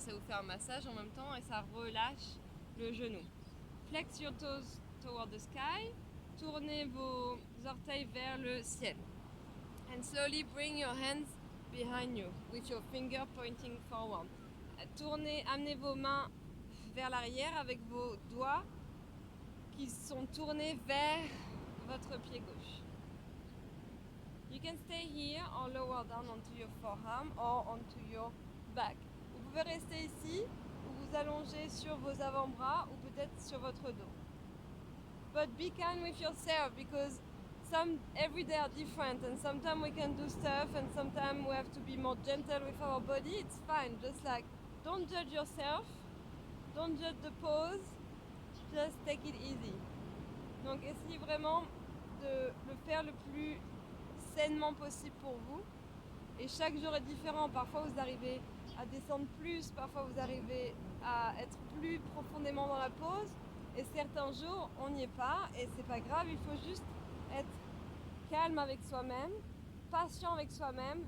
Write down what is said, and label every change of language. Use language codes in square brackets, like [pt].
[fr] Ça vous fait un massage en même temps et ça relâche le genou. [en] Flex your toes toward the sky. [fr] Tournez vos orteils vers le ciel. [en] And slowly bring your hands behind you with your finger pointing forward. [fr] Amenez vos mains vers l'arrière avec vos doigts qui sont tournés vers votre pied gauche. [en] You can stay here or lower down onto your forearm or onto your back. [fr] Vous pouvez rester ici ou vous allonger sur vos avant-bras ou peut-être sur votre dos. [en] But be kind with yourself because every day are different and sometimes we can do stuff and sometimes we have to be more gentle with our body. It's fine, just like don't judge yourself, don't judge the pose, just take it easy. [fr] Donc essayez vraiment de le faire le plus sainement possible pour vous. Et chaque jour est différent. Parfois vous arrivez à descendre plus, parfois vous arrivez à être plus profondément dans la pose. Et certains jours, on n'y est pas. Et c'est pas grave, il faut juste être calme avec soi-même, patient avec soi-même.